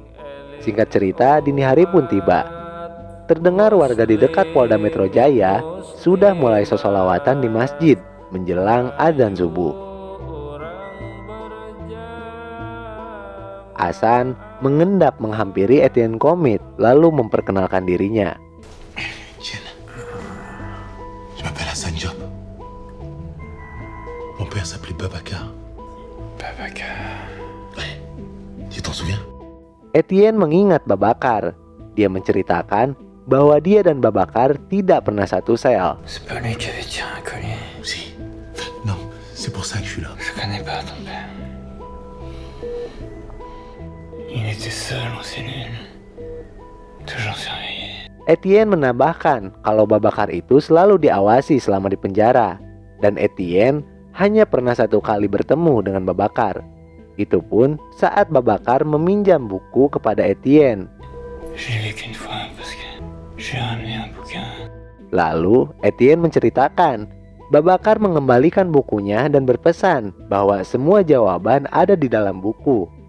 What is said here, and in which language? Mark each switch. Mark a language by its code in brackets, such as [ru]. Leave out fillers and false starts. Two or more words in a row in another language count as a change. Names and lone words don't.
[id] Singkat cerita, dini hari pun tiba. Terdengar warga di dekat Polda Metro Jaya sudah mulai sholawatan di masjid menjelang adzan subuh. Hasan mengendap menghampiri Etienne Comite lalu memperkenalkan dirinya. [fr] Etienne, je m'appelle Hassan Diop. Mon père s'appelait Babacar. Babacar. Ouais, tu t'en souviens? [id] Etienne mengingat Babacar. Dia menceritakan bahwa dia dan Babacar tidak pernah satu sel. [fr] Si. Non, c'est pour ça que je suis là. Je connais pas ton père. Il était seul en cellule. Toujours surveillé. [id] Etienne menambahkan kalau Babacar itu selalu diawasi selama di penjara, dan Etienne hanya pernah satu kali bertemu dengan Babacar. Itu pun saat Babacar meminjam buku kepada Etienne. Lalu Etienne menceritakan Babacar mengembalikan bukunya dan berpesan bahwa semua jawaban ada di dalam buku.